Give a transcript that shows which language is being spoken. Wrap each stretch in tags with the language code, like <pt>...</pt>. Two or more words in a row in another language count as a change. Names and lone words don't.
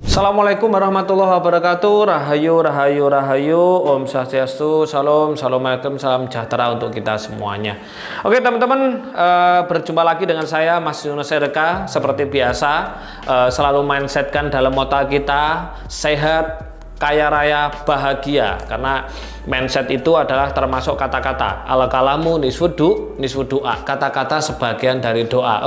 <ar>Assalamualaikum warahmatullahi wabarakatuh.</ar> <jv>Rahayu, rahayu, rahayu.</jv> <ban>Om Swastiastu,</ban> <jv>salam,</jv> <id>assalamualaikum, salam sejahtera untuk kita semuanya. Oke teman-teman, berjumpa lagi dengan saya Mas Yunus RK. Seperti biasa, selalu mindsetkan dalam motto kita sehat, kaya raya, bahagia. Karena mindset itu adalah termasuk kata-kata</id> <ar>الكلام نصف دعاء,</ar> <id>kata-kata sebagian dari doa.</id>